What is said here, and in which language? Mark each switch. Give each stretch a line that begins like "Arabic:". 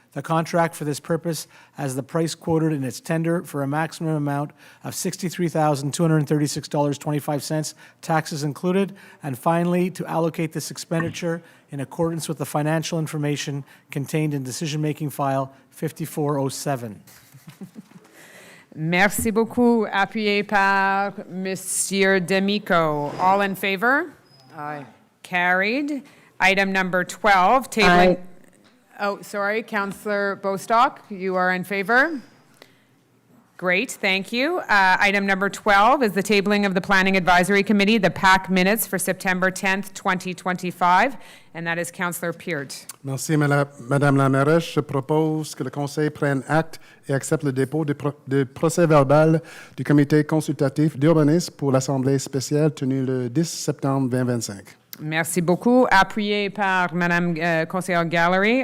English: the contract for this purpose as the price quoted in its tender for a maximum amount of $63,236.25, taxes included, and finally, to allocate this expenditure in accordance with the financial information contained in decision-making file 5407.
French: Merci beaucoup. Appuyé par Monsieur D'Amico.
English: All in favor? Aye. Carried. Item number 12, tabling. Aye. Oh, sorry, Councillor Bostock, you are in favor? Great, thank you. Item number 12 is the tabling of the Planning Advisory Committee, the PAC minutes for September 10th, 2025, and that is Councillor Peart.
French: Merci, Madame la mairesse. Je propose que le Conseil prenne acte et accepte le dépôt du procès-verbal du Comité consultatif d'urbanisme pour l'Assemblée spéciale tenue le 10 septembre 2025. Merci beaucoup. Appuyé par Madame Conseillère Gallery.